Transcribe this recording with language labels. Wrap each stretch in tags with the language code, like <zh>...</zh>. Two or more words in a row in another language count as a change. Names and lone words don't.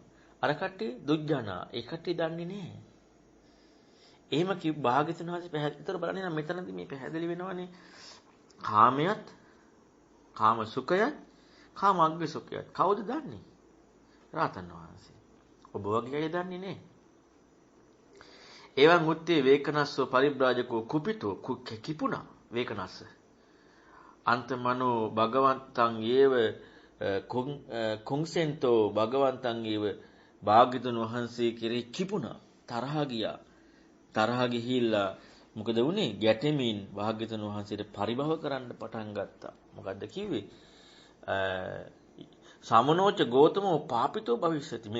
<si>අර කට්ටිය දුජ්ජනා ඒ කට්ටිය දන්නේ නැහැ. එහෙම භාග්‍යතුන් වහන්සේ පැහැදිලිතර බලන්නේ නම් මෙතනදී මේ පැහැදිලි වෙනවනේ කාමයට, කාම සුඛයත්, කාමග්ග සුඛයත් කවුද දන්නේ? රහතන් වහන්සේ. ඔබ වගේ අය දන්නේ නැහැ.</si> <pi>එවන් මුත්තේ වේකනස්සෝ පරිබ්‍රාජකෝ කුපිතෝ කිපුණා වේකනස්ස. අන්තමනෝ භගවන්තං යේව කුංසෙන්තෝ භගවන්තං යේව</pi> <si>භාග්‍යතුන් වහන්සේ කෙරෙහි කිපුණා තරහ ගියා. තරහ ගිහිල්ලා මොකද වුනේ? ගැටෙමින් භාග්‍යතුන් වහන්සේට පරිභව කරන්න පටන් ගත්තා. මොකද්ද කිව්වේ?</si> <pi>සමනෝච ගෞතමෝ පාපිතෝ භවිෂ්‍යති.</pi>